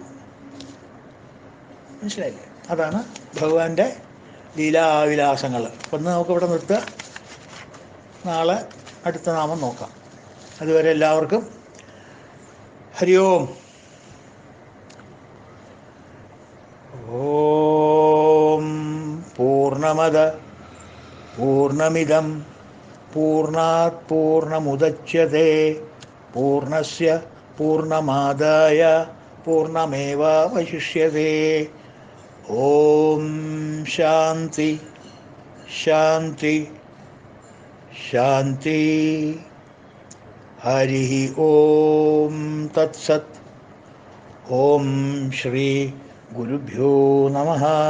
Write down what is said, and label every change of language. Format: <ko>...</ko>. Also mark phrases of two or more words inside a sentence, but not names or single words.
<ml>മനസ്സിലായില്ലേ? അതാണ് ഭഗവാന്റെ ലീലാവിലാസങ്ങൾ. അപ്പം നമുക്കിവിടെ നിർത്തുക. നാളെ അടുത്ത നാമം നോക്കാം. അതുവരെ എല്ലാവർക്കും</ml> <sa>ഹരി ഓം. ഓം പൂർണ്ണമദ പൂർണ്ണമിദം പൂർണ്ണാത് പൂർണ്ണമുദച്യത്തെ പൂർണ്ണസ്യ പൂർണ്ണമാദായ പൂർണ്ണമേവാവശിഷ്യത്തെ. ഓം ശാന്തി ശാന്തി ശാന്തി. ഹരി ഓം തത്സത്. ഓം ശ്രീ ഗുരുഭ്യോ നമഃ.</sa>